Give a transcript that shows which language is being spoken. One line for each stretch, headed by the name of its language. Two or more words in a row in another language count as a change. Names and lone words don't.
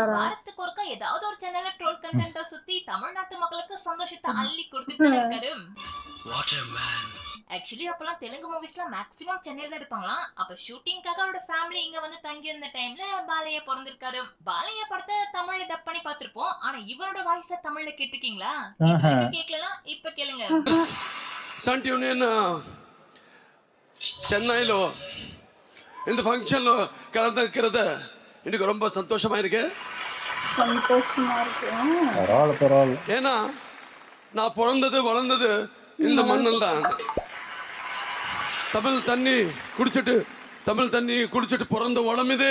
Tamil: வாரத்துக்கு ஒருக்கா ஏதாவது ஒரு சேனல்ல ட்ரோல் கண்டென்ட்டா சுத்தி தமிழ்நாட்டு மக்களுக்கு சந்தோஷத்தை அள்ளி கொடுத்துட்டு இருக்காரு. ஆக்சுவலி அப்பெல்லாம் தெலுங்கு மூவிஸ்லாம் மேக்ஸிமம் சென்னையில தான் எடுப்பாங்களாம். அப்ப ஷூட்டிங்காக அவரோட ஃபேமிலி இங்க வந்து தங்கி இருந்த டைம்ல பாலையா பிறந்திருக்காரு. பாலையா படத்தை தமிழ்ல டப் பண்ணி பார்த்திருப்போம். ஆனா இவரோட வாய்ஸ தமிழ்ல கேட்டிருக்கீங்களா? கேட்கலாம், இப்ப கேளுங்க. సన్ యూనియన్ చెన్నైలో இந்த ஃபங்க்ஷன்ல கலந்துக்கிறது எனக்கு ரொம்ப சந்தோஷமா இருக்கு. பரவாயில்ல. ஏன்னா நான் பிறந்தது வளர்ந்தது இந்த மண்ணில் தான். தமிழ் தண்ணி குடிச்சிட்டு பிறந்த உடம்பு இது.